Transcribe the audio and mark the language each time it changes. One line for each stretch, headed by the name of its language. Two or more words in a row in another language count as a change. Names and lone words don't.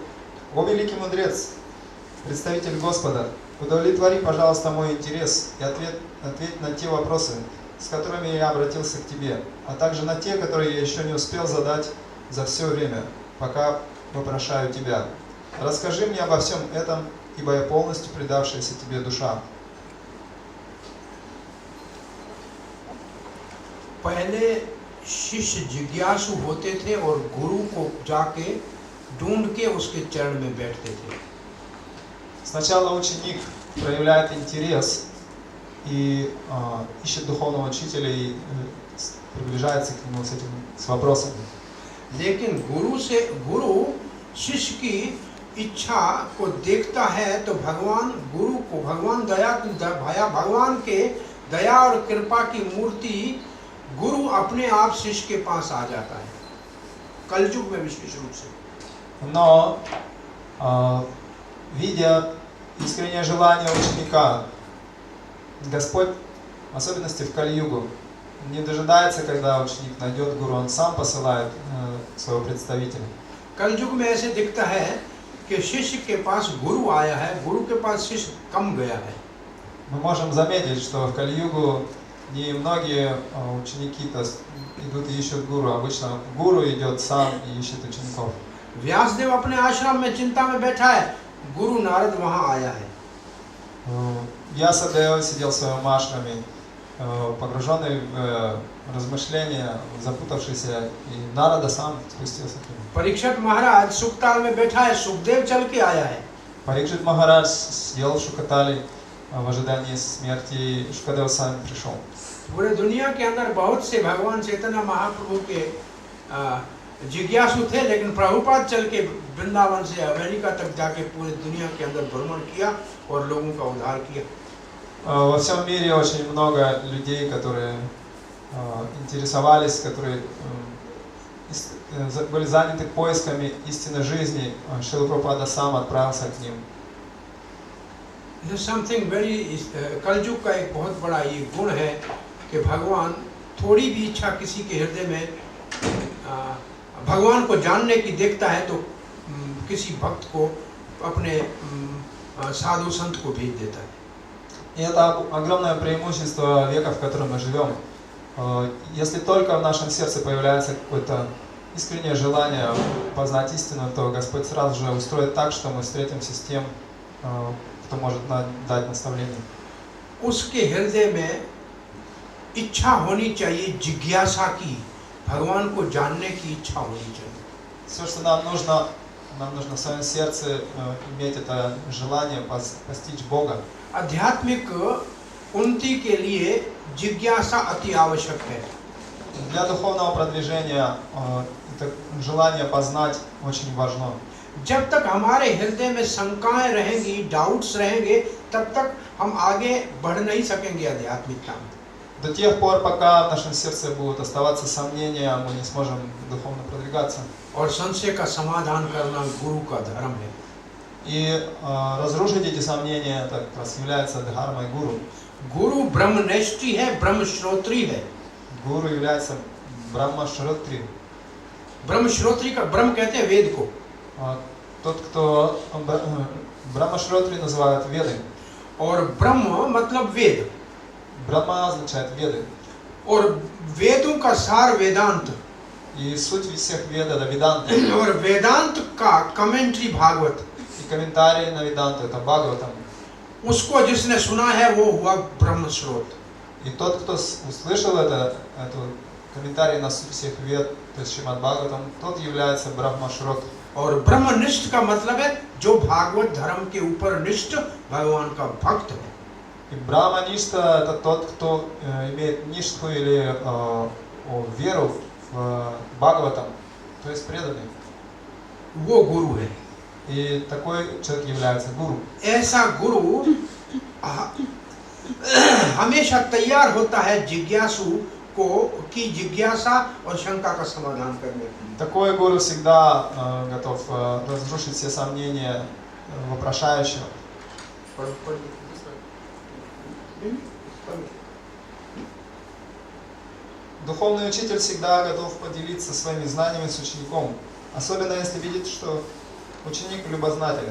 Russian: О великий мудрец, представитель Господа, удовлетвори, пожалуйста, мой интерес и ответь на те вопросы, с которыми я обратился к тебе, а также на те, которые я еще не успел задать за все время, пока вопрошаю тебя. Расскажи мне обо всем этом, ибо я полностью предавшаяся тебе душа.
Hindi: पहले शिष्य जिज्ञासु होते थे और गुरु को जाके ढूंढ के उसके चरण में बैठते थे।
Russian: Сначала ученик проявляет интерес и ищет духовного учителя и приближается к нему с вопросами.
Hindi: लेकिन गुरु शिष्य की इच्छा को देखता है तो भगवान के दया और कृपा की मूर्ति गुरु अपने आप शिष्य के पास आ जाता है, कलयुग में विशेष रूप से।
Russian: Но видя искреннее желание ученика, Господь, в особенности в Кали-югу, не дожидается, когда ученик найдет гуру, он сам посылает своего представителя.
Hindi: कलयुग में ऐसे दिखता है कि शिष्य के पास गुरु आया है, गुरु के पास शिष्य कम गया है।
Russian: Мы можем заметить, что в Кали-югу не многие ученики идут и ищут гуру. Обычно гуру идет сам и ищет учеников.
Hindi: व्यासदेव अपने आश्रम में चिंता में बैठा है, गुरु नारद वहां आया है।
Russian: Вьясадева сидел в своем ашраме, погруженный в размышления, запутавшийся, и Нарада сам спустился к нему.
Hindi: परीक्षित महाराज सुखताल में बैठा है, सुखदेव चल के आया है।
Russian: Парикшит Махарадж сидел в Шукатали в ожидании смерти, и Шукадева сам пришел.
Hindi: पूरे दुनिया के अंदर बहुत से भगवान चैतन्य महाप्रभु के जिज्ञासु थे, लेकिन प्रभुपाद चल के वृंदावन से अमेरिका तक जाके पूरे दुनिया के अंदर भ्रमण किया और लोगों का उद्धार किया।
Russian: Во всем мире очень много людей, которые интересовались, которые были заняты поисками истинной жизни. Шрила Прабхупада сам отправился к ним.
Hindi: कलयुग का एक बहुत बड़ा ये गुण है कि भगवान थोड़ी भी इच्छा किसी के हृदय में भगवान को जानने की देखता है तो किसी भक्त को अपने साधु संत को भेज देता है।
Russian: И это огромное преимущество века, в котором мы живем. Если только в нашем сердце появляется какое-то искреннее желание познать истину, то Господь сразу же устроит так, что мы встретимся с тем, кто может дать наставление.
Hindi: उसके हृदय में इच्छा होनी चाहिए, जिज्ञासा की, भगवान को जानने की इच्छा होनी चाहिए।
Russian: Все, что нам нужно, Нам нужно в своем сердце иметь это желание постичь Бога.
Hindi: आध्यात्मिक उन्नति के लिए जिज्ञासा अति आवश्यक है.
Russian: Для духовного продвижения это желание познать очень важно.
Hindi: जब तक हमारे हृदय में शंकाएं रहेंगी, डाउट्स रहेंगे, तब तक हम आगे बढ़ नहीं सकेंगे आध्यात्मिकता में.
Russian: До тех пор, пока в нашем сердце будут оставаться сомнения, мы не сможем духовно продвигаться.
Hindi: और संशय का समाधान करना गुरु का धर्म है.
Russian: И разрушить эти сомнения, это как раз является дхармой гуру.
Hindi: गुरु ब्रह्मनिष्ठी है, ब्रह्म श्रोत्री है.
Russian: Гуру является брахма-шротри.
Hindi: ब्रह्म श्रोत्री का ब्रह्म कहते हैं वेद को.
Russian: Тот, кто брахма-шротри называют веды.
Hindi: और ब्रह्म मतलब वेद.
Russian: Брахма означает веды.
Hindi: और वेदों का सार वेदांत.
Russian: И суть всех вед это веданта.
Hindi: और वेदांत का कमेंट्री भागवत.
Russian: И комментарии на веданту это Бхагаватам.
Hindi: उसको जिसने सुना है वो हुआ ब्रह्म स्रोत.
Russian: И тот, кто услышал эту комментарий на суть всех вед, то есть Шримад Бхагаватам, тот является брахма-шрот.
Hindi: और ब्रह्मनिष्ठ का मतलब है जो भागवत धर्म के ऊपर निष्ठ भगवान का भक्त है.
Russian: И брахма-ништа это тот, кто имеет ништху или веру в Бхагаватам, то есть преданный.
Hindi: वो गुरु है.
Russian: И такой человек является гуру.
Hindi: ऐसा गुरु हमेशा तैयार होता है जिज्ञासु को की जिज्ञासा और शंका का समाधान करने के लिए.
Russian: Такой гуру всегда готов разрушить все сомнения вопрошающего. Духовный учитель всегда готов поделиться своими знаниями с учеником, особенно если видит, что ученик любознателен.